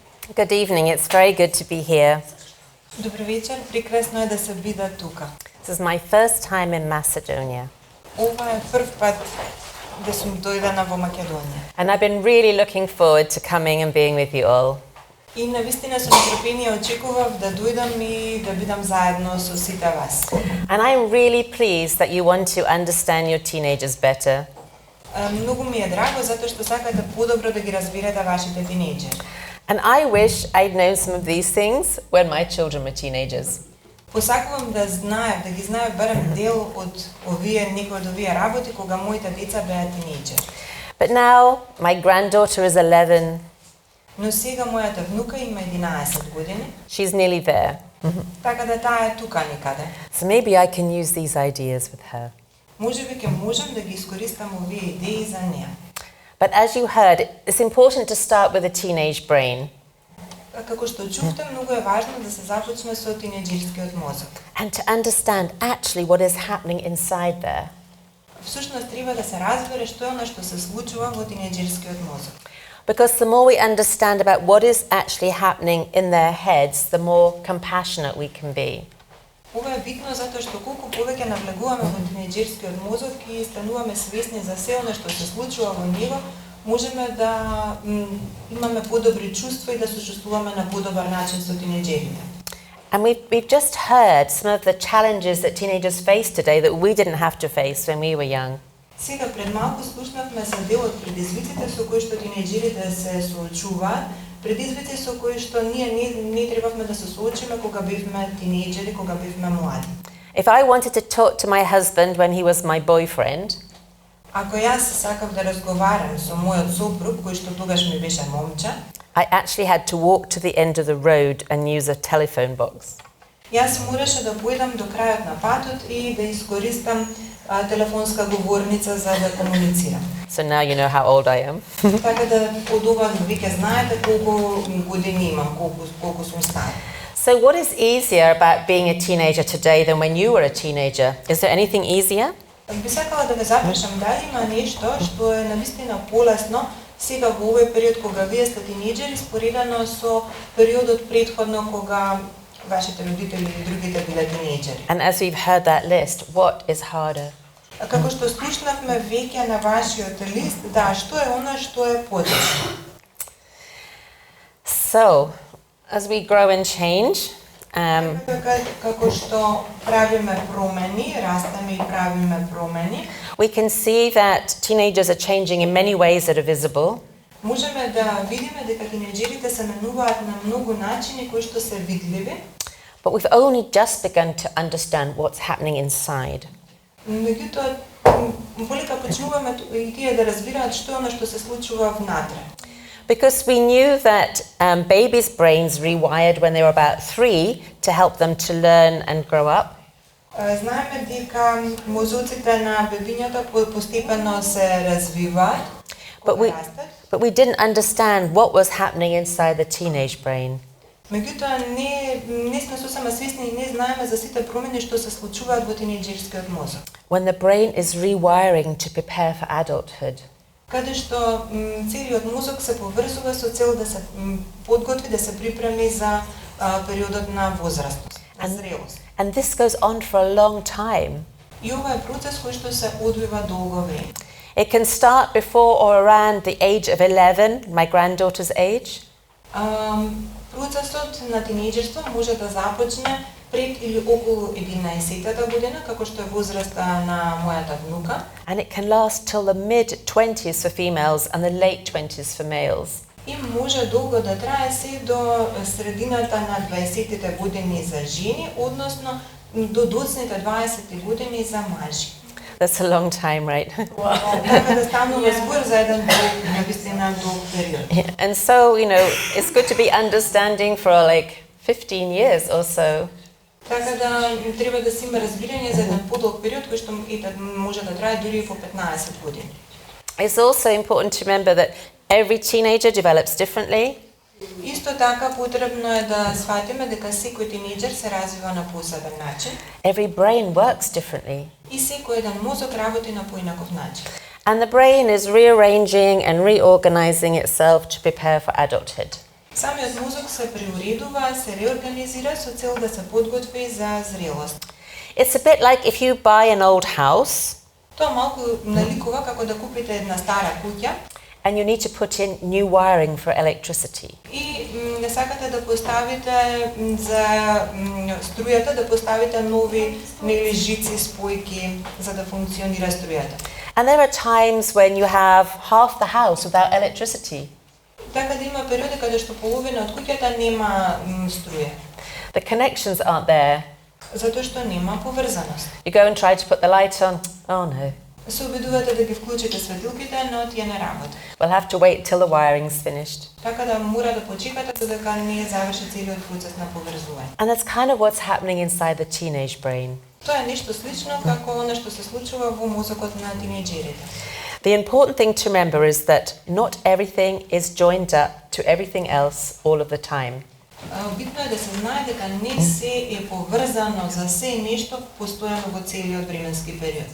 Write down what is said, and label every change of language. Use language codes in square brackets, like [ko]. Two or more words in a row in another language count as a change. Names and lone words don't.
[en] Good evening, it's very good to be here. [mk] Добър вечер, прекрасно е да се бида тука. [en] This is my first time in Macedonia. [mk] Ова е прв пат да сум дојдена во Македонија. [en] And I've been really looking forward to coming and being with you all. [mk] И навистина со нетрпение очекував да дојдам и да бидам заедно со сите вас. [en] And I'm really pleased that you want to understand your teenagers better. [mk] Многу ми е драго затоа што сакате подобро да ги разбирате вашите тинејџери. [en] And I wish I'd known some of these things when my children were teenagers. [mk] Посакувам да знаев, да ги знаев барем дел од некои од овие работи кога моите деца беа тинејџери. [en] But now my granddaughter is 11. [mk] Но сега мојата внука има 11 години. [en] She's nearly there. [mk] Така да таа е тука некаде. [en] So maybe I can use these ideas with her. [mk] Можеби ќе можам да ги искористам овие идеи за неа. [en] But as you heard, it's important to start with a teenage brain. [mk] Како што чувте, многу е важно да се започне со тинејџерскиот мозок. [en] And to understand actually what is happening inside there. [mk] Всушност треба да се разбере што е она што се случува во тинејџерскиот мозок. [en] Because the more we understand about what is actually happening in their heads, the more compassionate we can be. [mk] Ова е битно затоа што колку повеќе навлегуваме во тинејџерскиот мозок и стануваме свесни за се она што се случува во него, можеме да имаме подобри чувства и да сочувствуваме на подобар начин со тинејџерите. [en] And we've just heard some of the challenges that teenagers face today that we didn't have to face when we were young. [mk] Сега пред малку слушнавме за дел од предизвиците со кои што тинејџерите се соочуваат, предизвици со кои што ние не требавме да се соочиме кога бевме тинејџери, кога бевме млади. [en] If I wanted to talk to my husband when he was my boyfriend, [mk] ако јас сакав да разговарам со мојот сопруг кој што тогаш ми беше момче, [en] I actually had to walk to the end of the road and use a telephone box. [mk] Јас мораше да појдам до крајот на патот и да искористам телефонска говорница за да комуницирам. [en] So now you know how old I am. [mk] Така да од ова веќе знаете колку години имам, колку сум стар. [en] So what is easier about being a teenager today than when you were a teenager? Is there anything easier? [mk] Би сакала да ве запрашам дали има нешто што е навистина полесно сега во овој период кога вие сте тинејџери споредено со периодот претходно кога вашите родители и другите биле тинејџери. [en] And as we've heard that list, what is harder? [mk] Како што слушнавме веќе на вашиот лист, да, што е она што е потешно? [en] So, as we grow and change, [mk] како што правиме промени, растеме и правиме промени, [en] we can see that teenagers are changing in many ways that are visible. [mk] Можеме да видиме дека тинејџерите се менуваат на многу начини кои што се видливи. [en] But we've only just begun to understand what's happening inside. [mk] Меѓутоа, полека почнуваме и тие да разбираат што е она што се случува внатре. [en] Because we knew that babies' brains rewired when they were about 3 to help them to learn and grow up. [mk] Знаеме дека мозоците на бебињата постепено се развиваат. [en] But we didn't understand what was happening inside the teenage brain. [mk] Меѓутоа не сме сосема свесни и не знаеме за сите промени што се случуваат во тинејџерскиот мозок. [en] When the brain is rewiring to prepare for adulthood. [mk] Каде што целиот мозок се поврзува со цел да се подготви, да се припреми за периодот на возраст, на зрелост. [en] And this goes on for a long time. [mk] И ова е процес кој што се одвива долго време. [en] It can start before or around the age of 11, my granddaughter's age. [mk] Процесот на тинејџерство може да започне пред или околу 11-та година, како што е возраста на мојата внука. [en] And it can last till the mid-20s for females and the late 20s for males. [mk] И може долго да трае се до средината на 20-тите години за жени, односно до доцните 20-ти години за мажи. [en] That's a long time, right? [mk] Така да станува збор за еден навистина долг период. [en] And so, you know, it's good to be understanding for like 15 years or so. [mk] Така да треба да си има разбирање за еден подолг период кој што може да трае дури по 15 години. [en] It's also important to remember that every teenager develops differently. [mk] Исто така потребно е да сватиме дека секој тинејџер се развива на посебен начин. [en] Every brain works differently. [mk] И секој еден мозок работи на поинаков начин. [en] And the brain is rearranging and reorganizing itself to prepare for adulthood. [mk] Самиот мозок се преуредува, се реорганизира со цел да се подготви за зрелост. [en] It's a bit like if you buy an old house [mk] Тоа малку наликува како да купите една стара куќа [en] and you need to put in new wiring for electricity. [mk] и не сакате да поставите за струјата, да поставите нови жици, спојки за да функционира струјата. [en] And there are times when you have half the house without electricity. [mk] Така да има периоди каде што половина од куќата нема струја. [en] The connections aren't there. [mk] Затоа што нема поврзаност. [en] You go and try to put the light on. Oh no. [mk] Се обидувате да ги вклучите светилките, но тие не работат. [en] We'll have to wait till the wiring's finished. [mk] Така да мора да почекате додека не заврши целиот процес на поврзување. [en] And that's kind of what's happening inside the teenage brain. [mk] Тоа е нешто слично како она што се случува во мозокот на тинејџерите. [en] The important thing to remember is that not everything is joined up to everything else all of the time. [mk] Битно е да се знае дека не се е поврзано за се нешто постојано во целиот временски период.